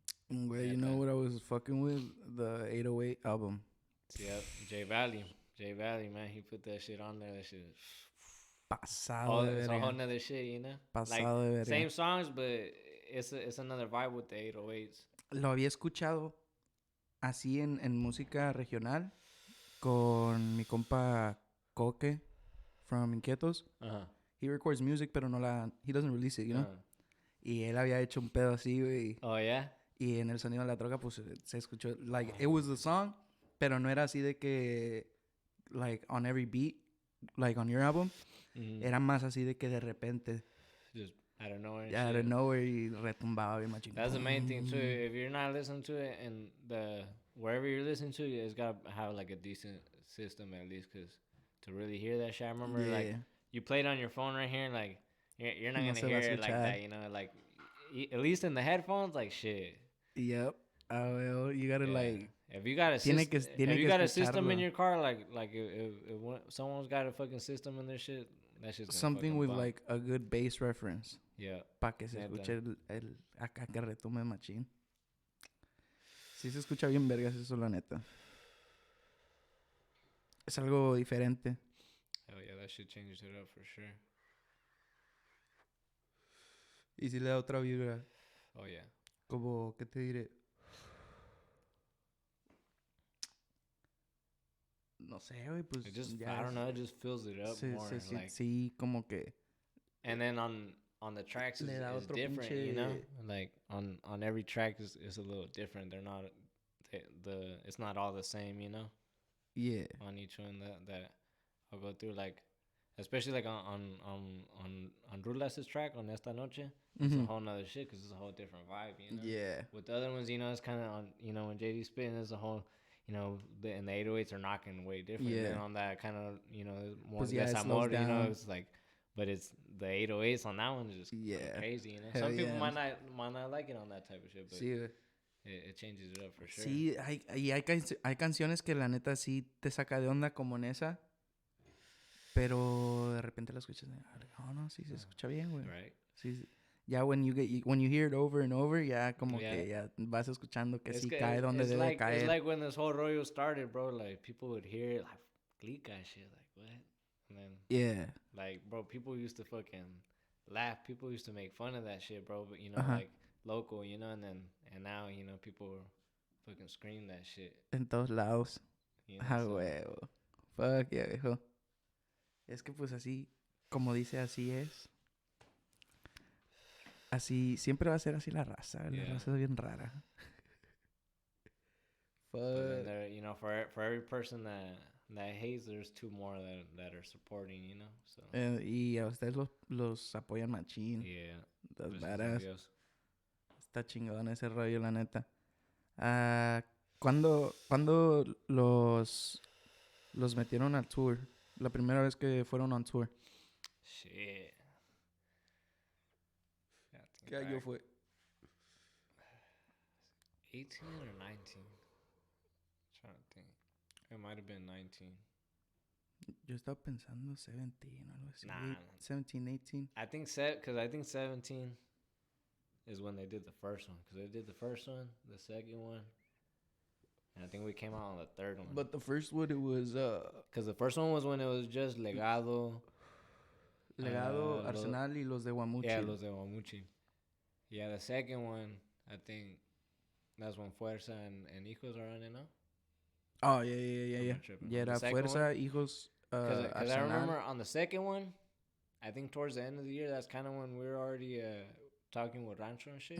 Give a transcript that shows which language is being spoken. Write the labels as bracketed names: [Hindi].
[English] Well, you know what I was fucking with? The 808 album. Yep, J Valley, man, he put that shit on there. That shit. [Spanish] Pasado de verga. [English] It's a whole nother shit, you know. [Spanish] Pasado de verga. [English] Same songs, but it's another vibe with the 808s. [Spanish] Lo había escuchado así en música regional con mi compa Coque from Inquietos. [English] He records music, [Spanish] pero [English] he doesn't release it, you know. [Spanish] Y él había hecho un pedo así, güey. [English] Oh, yeah. [Spanish] Y en el sonido de la troca, pues, se escuchó, [English] like, it was the song, [Spanish] pero no era así de que, [English] like, on every beat, like, on your album. [Spanish] Era más así de que de repente. [English] Just out of nowhere. Yeah, out of nowhere, [Spanish] y retumbaba bien machín. [English] That's the main thing, too. If you're not listening to it, and wherever you're listening to, it's got to have, like, a decent system, at least, because to really hear that shit, I remember, like, you play it on your phone right here, like, you're not going to hear it like that, you know, like, at least in the headphones, like, shit. Yep. Well, you gotta like. If you got a system in your car, like if someone's got a fucking system in their shit, that shit's something with like a good bass reference. Yeah. [Spanish] Pa que se escuche el acá que retume machín. Sí se escucha bien vergas eso, la neta. Es algo diferente. [English] Oh yeah, that shit changes it up for sure. [Spanish] Y si le da otra vibra. [English] Oh yeah. [Spanish] Como, ¿qué te diré? No sé, güey, pues... [English] I don't know, it just fills it up more. [Spanish] Sí, como que... [English] And then on the tracks is different, you know? Like, on every track is a little different. They're not... it's not all the same, you know? Yeah. On each one that I'll go through, like... Especially, like, on Rulas' track, on Esta Noche, it's a whole nother shit, because it's a whole different vibe, you know? Yeah. With the other ones, you know, it's kind of on... You know, when JD's spitting, there's a whole... You know, and the 808s are knocking way different. Yeah. Than on that kind of, you know, more Desamor, you know, it's like... But it's the 808s on that one is just crazy, you know? Hell Some people might not like it on that type of shit, but it changes it up for sure. [Spanish] Sí, hay canciones que la neta sí te saca de onda como en esa. Pero de repente la escuchas, no, sí se escucha bien, güey. [English] Right. [Spanish] Sí, ya [English] when you hear it over and over, [Spanish] ya como que ya vas escuchando que sí cae donde debe caer. [English] It's like when this whole rollo started, bro, like people would hear it like clica shit, like what? And then like bro, people used to fucking laugh. People used to make fun of that shit, bro, but you know, like local, you know, and now, you know, people fucking scream that shit. [Spanish] En todos lados. [English] You know, huevo. Fuck yeah, viejo. [Spanish] Es que pues así, como dice, así es. Así, siempre va a ser así la raza. La raza es bien rara. [English] But then there, you know, for every person that hates, there's two more that are supporting, you know. So. [Spanish] Y a ustedes los apoyan machín. [English] Yeah. [Spanish] Las varas. Está chingón ese rollo, la neta. ¿Cuándo los metieron al tour? La primera vez que fueron on tour. [English] Shit. [Spanish] ¿Qué año fue? [English] 18 or 19? I'm trying to think. It might have been 19. [Spanish] Yo estaba pensando 17 o algo así. [English] Nah. [Spanish] 17, 18. [English] I think 17 is when they did the first one. Because they did the first one, the second one. And I think we came out on the third one. But the first one, it was... Because the first one was when it was just Legado. Arsenal y los de Guamuchi. Yeah, los de Guamuchi. Yeah, the second one, I think that's when Fuerza and Hijos are on it now. [Spanish] Oh, yeah. Yeah, era Fuerza, [English] one, [Spanish] Hijos, [English] Because I remember on the second one, I think towards the end of the year, that's kind of when we were already talking with Rancho and shit.